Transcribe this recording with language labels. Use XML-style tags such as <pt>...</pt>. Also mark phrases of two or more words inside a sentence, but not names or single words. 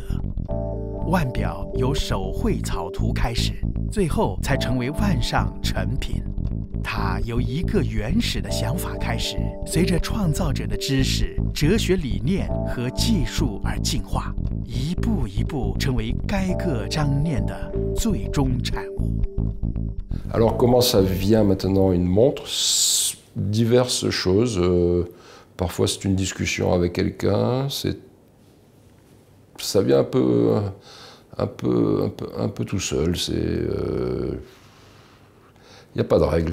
<zh>腕表由手绘草图开始，最后才成为腕上成品。它由一个原始的想法开始，随着创造者的知识、哲学理念和技术而进化，一步一步成为该个章念的最终产物。</zh> <fr>Alors comment ça vient maintenant une montre? Diverses choses. Parfois c'est une discussion avec quelqu'un. Ça vient un peu tout seul. Il n'y a pas de règle.</fr>